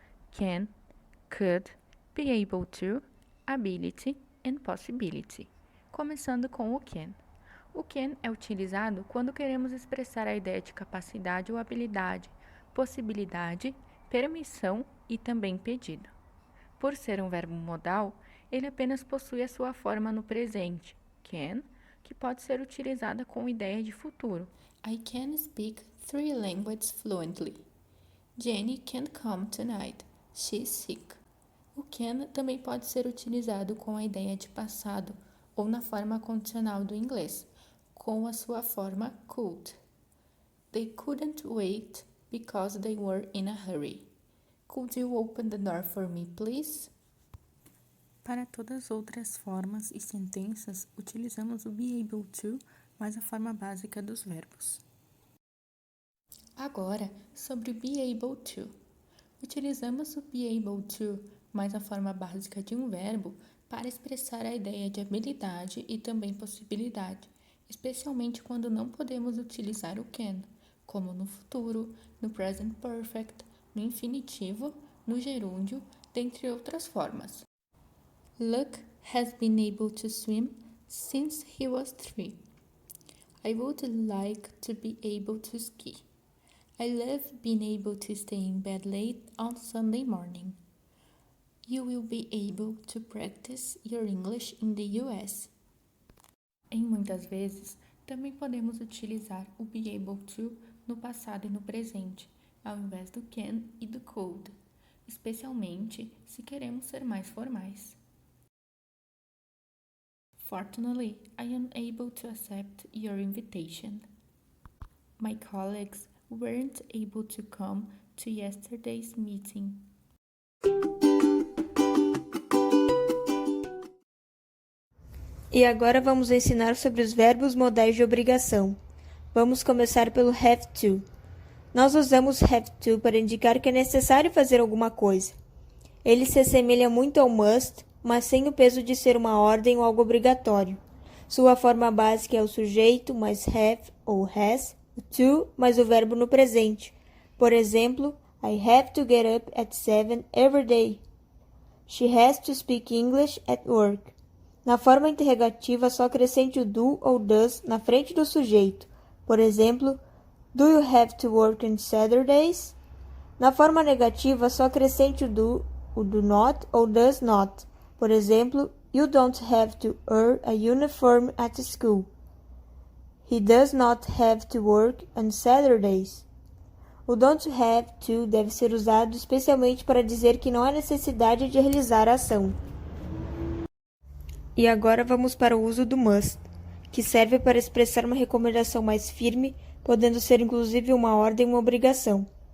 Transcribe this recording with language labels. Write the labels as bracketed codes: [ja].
[en] Can, could, be able to, ability and possibility. [pt] Começando com o can. O can é utilizado quando queremos expressar a ideia de capacidade ou habilidade, possibilidade, permissão e também pedido. Por ser um verbo modal, ele apenas possui a sua forma no presente, can, que pode ser utilizada com ideia de futuro. [en] I can speak 3 languages fluently. Jenny can't come tonight. She's sick. [pt] O can também pode ser utilizado com a ideia de passado ou na forma condicional do inglês, com a sua forma could. [en] They couldn't wait because they were in a hurry. Could you open the door for me, please? [pt] Para todas as outras formas e sentenças, utilizamos o be able to mais a forma básica dos verbos. Agora, sobre be able to. Utilizamos o be able to mais a forma básica de um verbo para expressar a ideia de habilidade e também possibilidade, especialmente quando não podemos utilizar o can, como no futuro, no present perfect, no infinitivo, no gerúndio, dentre outras formas. [en] Luke has been able to swim since he was 3. I would like to be able to ski. I love being able to stay in bed late on Sunday morning. You will be able to practice your English in the US. [pt] Em muitas vezes, também podemos utilizar o be able to no passado e no presente, ao invés do can e do could, especialmente se queremos ser mais formais. [en] Fortunately, I am able to accept your invitation. My colleagues weren't able to come to yesterday's meeting. [pt] E agora vamos ensinar sobre os verbos modais de obrigação. Vamos começar pelo have to. Nós usamos have to para indicar que é necessário fazer alguma coisa. Ele se assemelha muito ao must, mas sem o peso de ser uma ordem ou algo obrigatório. Sua forma básica é o sujeito mais have ou has, o to mais o verbo no presente. Por exemplo, [en] I have to get up at 7 every day. She has to speak English at work. [pt] Na forma interrogativa, só acrescente o do ou does na frente do sujeito. Por exemplo, [en] do you have to work on Saturdays? [pt] Na forma negativa, só acrescente o do not ou does not. Por exemplo, [en] you don't have to wear a uniform at school. He does not have to work on Saturdays. [pt] O don't have to deve ser usado especialmente para dizer que não há necessidade de realizar a ação. E agora vamos para o uso do must, que serve para expressar uma recomendação mais firme, podendo ser inclusive uma ordem ou uma obrigação.